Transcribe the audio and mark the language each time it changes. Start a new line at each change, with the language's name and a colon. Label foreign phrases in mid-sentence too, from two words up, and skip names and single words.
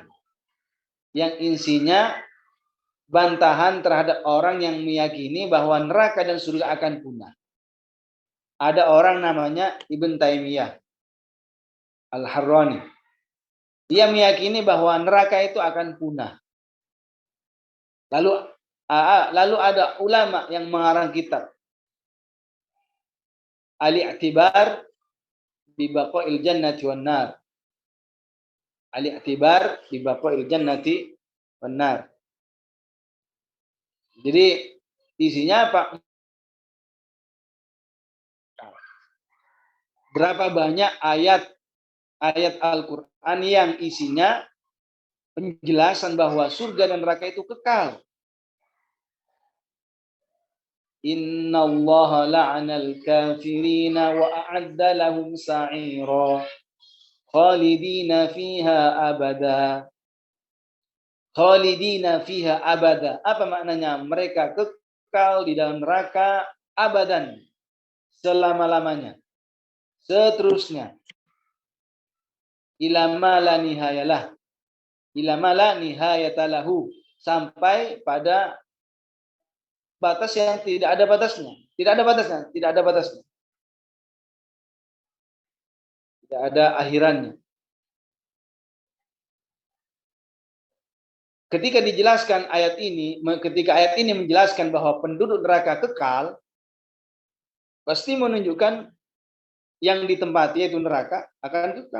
Indonesian: Yang isinya bantahan terhadap orang yang meyakini bahwa neraka dan surga akan punah. Ada orang namanya Ibn Taimiyah Al-Harrani. Dia meyakini bahwa neraka itu akan punah. Lalu ada ulama yang mengarang kitab Al-i'tibar bi baqa'il jannati wan nar. Al-i'tibar bi baqa'il jannati wan nar. Jadi isinya apa? Berapa banyak ayat Al-Qur'an yang isinya penjelasan bahwa surga dan neraka itu kekal.
Arabic: إن الله لعن الكافرين وأعد لهم سعيرا خالدين فيها أبدا. خالدين فيها أبدا.
Indonesian: Apa maknanya? Mereka kekal di dalam neraka abadan, selama-lamanya, seterusnya.
Arabic: إلى ما لا نهاية له. إلى ما لا نهاية له.
Indonesian: Sampai pada batas yang tidak ada batasnya. Tidak ada batasnya. Tidak ada batasnya. Tidak ada akhirannya. Ketika dijelaskan ayat ini, ketika ayat ini menjelaskan bahwa penduduk neraka kekal, pasti menunjukkan yang ditempati yaitu neraka akan kekal.